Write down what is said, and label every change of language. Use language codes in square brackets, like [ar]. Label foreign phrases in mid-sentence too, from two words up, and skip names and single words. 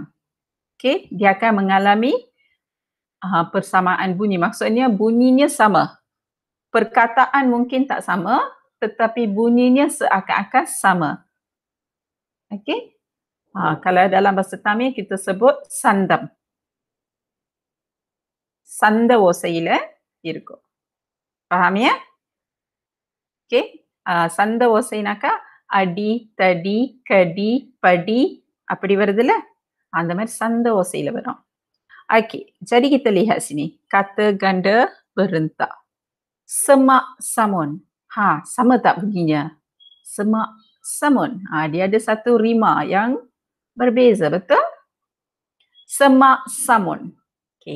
[ms] Okey, dia akan mengalami persamaan bunyi. Maksudnya bunyinya sama. Perkataan mungkin tak sama, tetapi bunyinya seakan-akan sama. Okey? Kalau dalam bahasa Tamil kita sebut sandam. [ta] Sanda ஓசையில இருக்கும். [ms] Faham ya? Okey? [ta] Sanda ஓசைனாக்கா அடி, தடி, கடி, படி அப்படி வருதுல்ல? அந்த மாதிரி சந்த ஓசையில வரும். [ms] Okey, jadi kita lihat sini. Kata ganda berentak. Semak samun. Sama tak bunyinya? Semak samun. Dia ada satu rima yang berbeza, betul? Semak samun. Okey.